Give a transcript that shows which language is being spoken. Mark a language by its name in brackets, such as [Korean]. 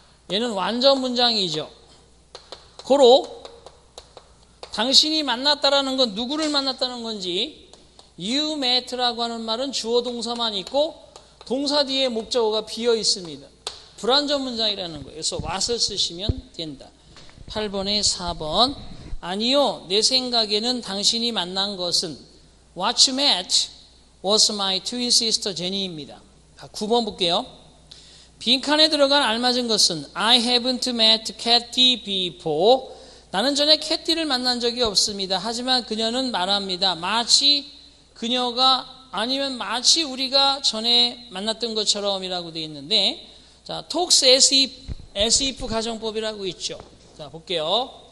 [Korean] 얘는 완전 문장이죠. 고로 당신이 만났다라는 건 누구를 만났다는 건지 [English] you met [Korean] 라고 하는 말은 주어 동사만 있고 동사 뒤에 목적어가 비어 있습니다. 불완전 문장이라는 거예요. 그래서 what을 쓰시면 된다. 8번에 4번 아니요. 내 생각에는 당신이 만난 것은 [English] what you met was my twin sister Jenny입니다. [Korean] 9번 볼게요. 빈칸에 들어간 알맞은 것은 [English] I haven't met Kathy before. [Korean] 나는 전에 캐티를 만난 적이 없습니다. 하지만 그녀는 말합니다. 마치 그녀가 아니면 마치 우리가 전에 만났던 것처럼이라고 되어 있는데 자, talks as if 가정법이라고 있죠. 자, 볼게요.